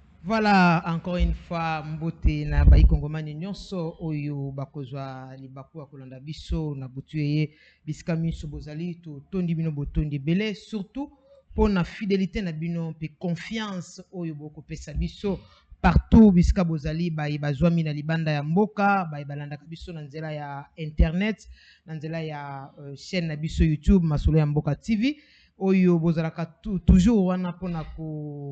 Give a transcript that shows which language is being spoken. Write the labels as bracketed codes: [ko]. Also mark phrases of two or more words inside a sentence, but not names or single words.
[fr] Voilà, encore une fois, [ln] mbote na bayi kongomani nyonso oyo bakozwa libaku ya kolanda biso na butu ye bisika miso bozali to tondi bino botondi belé [fr] surtout pour [ln] na fidélité na bino pe confiance oyo boko pesa biso partout bisika bozali bayi bazwami na libanda ya mboka bayi balandaka biso na nzela ya internet na nzela ya chaîne na biso YouTube Masolo ya Mboka TV oyo bozalaka toujours wana pona ko